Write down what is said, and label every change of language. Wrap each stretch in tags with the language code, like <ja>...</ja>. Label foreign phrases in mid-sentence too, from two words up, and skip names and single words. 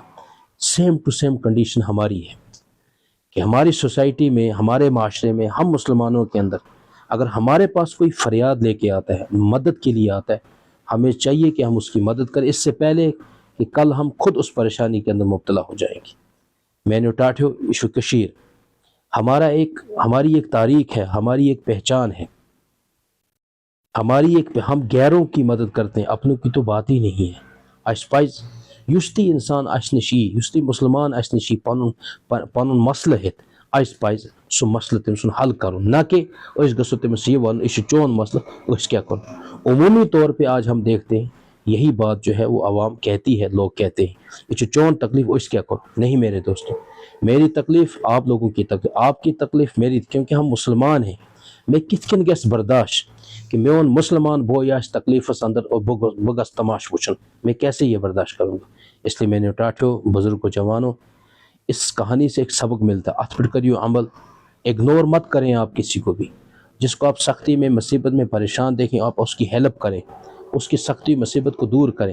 <en>same to same condition</en> <ur>ہماری ہے کہ ہماری سوسائٹی میں، ہمارے معاشرے میں، ہم مسلمانوں کے اندر اگر ہمارے پاس کوئی فریاد لے کے آتا ہے، مدد کے لیے آتا ہے، ہمیں چاہیے کہ ہم اس کی مدد کریں، اس سے پہلے کہ کل ہم خود اس پریشانی کے اندر مبتلا ہو جائیں گے۔ میں نے ٹاٹھو ایشو کشیر، ہماری ایک تاریخ ہے، ہماری ایک پہچان ہے، ہم غیروں کی مدد کرتے ہیں، اپنوں کی تو بات ہی نہیں ہے۔</ur> <ks>اس پز یس تہ انسان اس نش یس تہ مسلمان اس نش پن مسئلہ ہت، اس پز سہ مسئلہ تم سن حل کرن، نہ کہ اس گھو تمس یہ ون یہ چون مسئلہ اس کیا کر۔</ks> <ur>عمومی طور پہ آج ہم دیکھتے ہیں یہی بات جو ہے وہ عوام کہتی ہے، لوگ کہتے ہیں</ur> <ks>یہ چون تکلیف اس کیا کر۔</ks> <ur>نہیں میرے دوستوں، میری تکلیف آپ لوگوں کی تکلیف، آپ کی تکلیف میری، کیونکہ ہم مسلمان ہیں۔</ur> <ks>میں کت کن گس برداشت کہ میون مسلمان بوائے آس تکلیفس اندر اور بگس تماش وچن،</ks> <ur>میں کیسے یہ برداشت کروں گا؟ اس لیے میں نے ٹاٹھو بزرگ و جوانوں، اس کہانی سے ایک سبق ملتا ہے،</ur> <ks>ات پر کریو عمل،</ks> <ur>اگنور مت کریں آپ کسی کو بھی، جس کو آپ سختی میں مصیبت میں پریشان دیکھیں آپ اس کی ہیلپ کریں، اس کی سختی مصیبت کو دور کریں۔</ur>